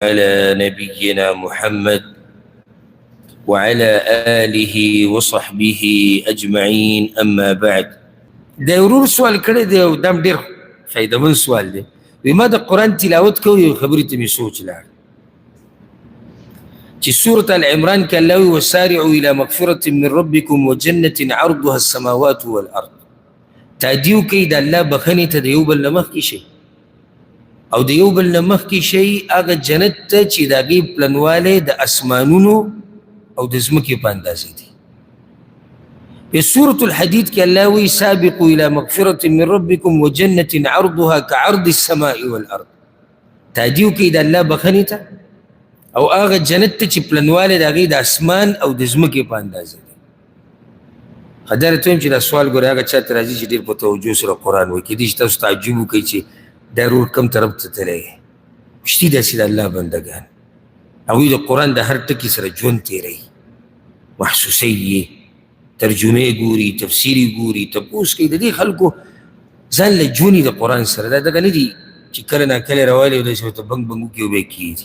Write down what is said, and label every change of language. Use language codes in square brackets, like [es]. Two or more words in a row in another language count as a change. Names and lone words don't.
[ar] على نبينا محمد وعلى آله وصحبه أجمعين أما بعد. [ps] دا ورور سوال کړی دی او دا ډېر فایدهمند سوال دی. وی ما د قرآن تلاوت کوي او خبرې ته مې سوچ لاړ چې سورة العمران کې الله وی [ar] وسارعوا إلى مغفرة من ربكم وجنة عرضها السماوات والأرض. [ps] تعدیو کوي د الله بخښنې ته د یو بل نه مخکې شي او د یو بل نه مخکې شي هغه جنت ته چې د هغې پلنوالی د اسمانونو او د ځمکې په اندازې دی. په سورة الحديد کې الله وی [ar] سابقوا إلى مغفرة من ربكم وجنة عرضها كعرض السماء والأرض. [ps] تعدیو کوي د الله بخښنې ته او هغه جنت ته چې پلنوالی د هغې د اسمان او د ځمکې په اندازې دی. خدای ته وایم چې دا سوال ګورې هغه چا ته راځي چې ډېر په توجه سره قرآن وایي کېدای شي تاسو تعجب وکړئ چې دا رور کم طرف ته تللی شتي داسې د الله بندګان هغوی د قرآن د هر ټکي سره ژوند تېروي محسوسوي یې ترجمې ګوري تفسیري ګوري تپوس کوي د دې خلکو ځان له ژوندي د قرآن سره دا دغه نه دي چې کله ناکله راوالی او داسې ورته بنګ بنګ وکړي او بیا کېږي.